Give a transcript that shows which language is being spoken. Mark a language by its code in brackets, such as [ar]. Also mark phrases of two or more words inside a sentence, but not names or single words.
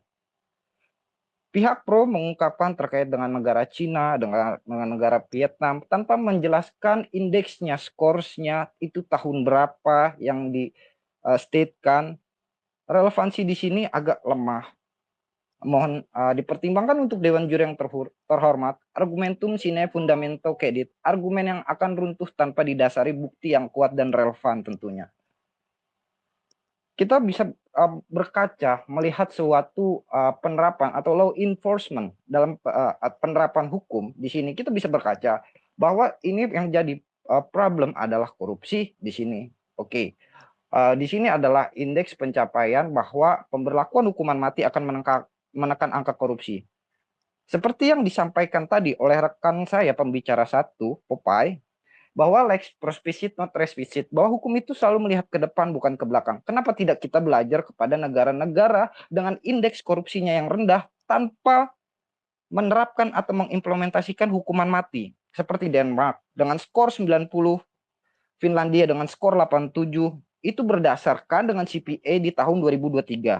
[id] Pihak pro mengungkapkan terkait dengan negara Cina, dengan negara Vietnam, tanpa menjelaskan indeksnya, skorsnya, itu tahun berapa yang di-statekan. Relevansi di sini agak lemah. Mohon dipertimbangkan untuk Dewan Juri yang terhormat, [la] argumentum sine fundamento cedit, [id] argumen yang akan runtuh tanpa didasari bukti yang kuat dan relevan tentunya. Kita bisa berkaca melihat suatu penerapan atau [en] law enforcement [id] dalam penerapan hukum di sini, kita bisa berkaca bahwa ini yang jadi problem adalah korupsi di sini. Oke. Di sini adalah indeks pencapaian bahwa pemberlakuan hukuman mati akan menekan angka korupsi. Seperti yang disampaikan tadi oleh rekan saya pembicara satu, Popeye, bahwa [la] lex prospicit not res vicit, [id] bahwa hukum itu selalu melihat ke depan bukan ke belakang. Kenapa tidak kita belajar kepada negara-negara dengan indeks korupsinya yang rendah tanpa menerapkan atau mengimplementasikan hukuman mati, seperti Denmark dengan skor 90, Finlandia dengan skor 87, itu berdasarkan dengan CPA di tahun 2023.